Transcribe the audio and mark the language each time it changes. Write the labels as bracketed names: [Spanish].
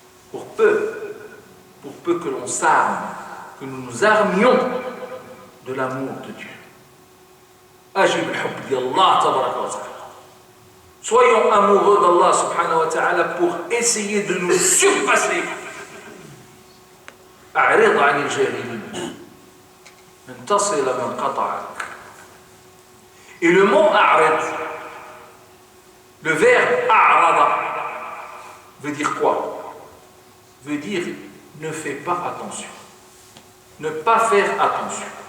[French] Pour peu que l'on s'arme, que nous nous armions de l'amour de Dieu. Ajib al-hubb d'Allah tabaraka wa ta'ala. Soyons amoureux d'Allah subhanahu wa ta'ala pour essayer de nous surpasser. [Arabic] أعرض عن الجاهلين أن تصل من قطعك. [French] Et le mot أعرض, le verbe أعرض veut dire quoi? Veut dire ne fais pas attention. Ne pas faire attention.